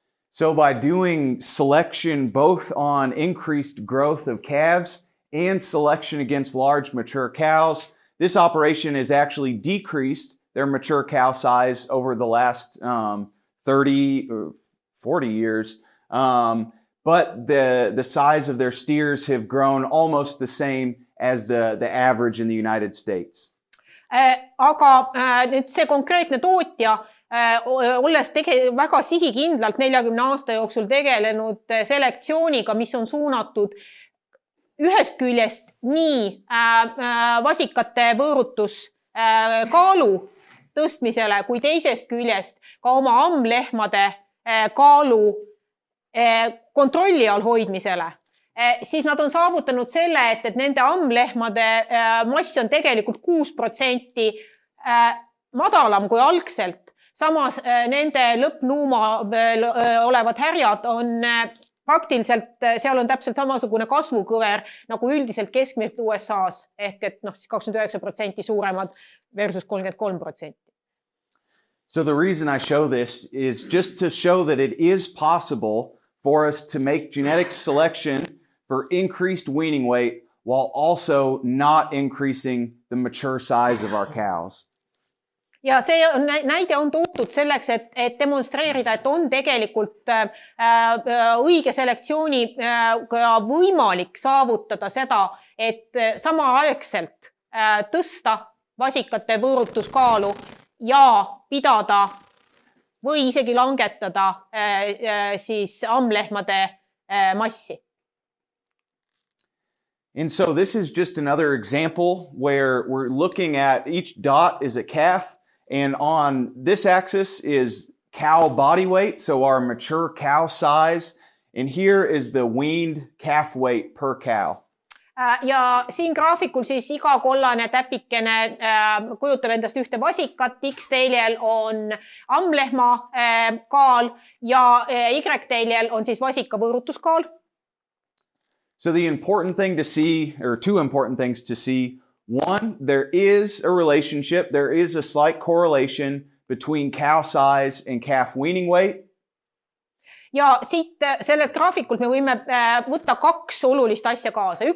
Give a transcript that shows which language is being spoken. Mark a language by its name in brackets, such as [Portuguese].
[English] So by doing selection both on increased growth of calves and selection against large mature cows, this operation has actually decreased their mature cow size over the last 30 or 40 years. But the size of their steers have grown almost the same as the average in the United States. [Estonian] Aga nüüd see konkreetne tootja, olles väga sihikindlalt 40 aasta jooksul tegelenud selektsiooniga, mis on suunatud ühest küljest nii vasikate võõrutuskaalu tõstmisele, kui teisest küljest ka oma ammlehmade kaalu kontrolli all hoidmisele, siis nad on saavutanud selle, et nende ammlehmade mass on tegelikult 6% madalam kui algselt. Samas nende lõppnuuma olevad härjad on praktiliselt, seal on täpselt samasugune kasvukõver nagu üldiselt keskmiselt USA's, ehk et 29% suuremad versus 33%. [English] So the reason I show this is just to show that it is possible for us to make genetic selection for increased weaning weight while also not increasing the mature size of our cows. [Estonian] Ja see näide on toodud selleks, et demonstreerida, et on tegelikult õige selektsiooni võimalik saavutada seda, et samaaegselt tõsta vasikate võõrutuskaalu ja pidada või isegi langetada siis ammlehmade massi. [English] And so this is just another example where we're looking at each dot is a calf. And on this axis is cow body weight, so our mature cow size. And here is the weaned calf weight per cow. [Estonian] Ja siin graafikul siis iga kollane täpikene kujutab endast ühte vasikat, X-teljel on ammlehma kaal ja Y-teljel on siis vasika võõrutuskaal. [English] So the important thing to see, or two important things to see. One, there is a relationship, there is a slight correlation between cow size and calf weaning weight. [Estonian] Ja siit sellelt graafikult me võime võtta kaks olulist asja kaasa.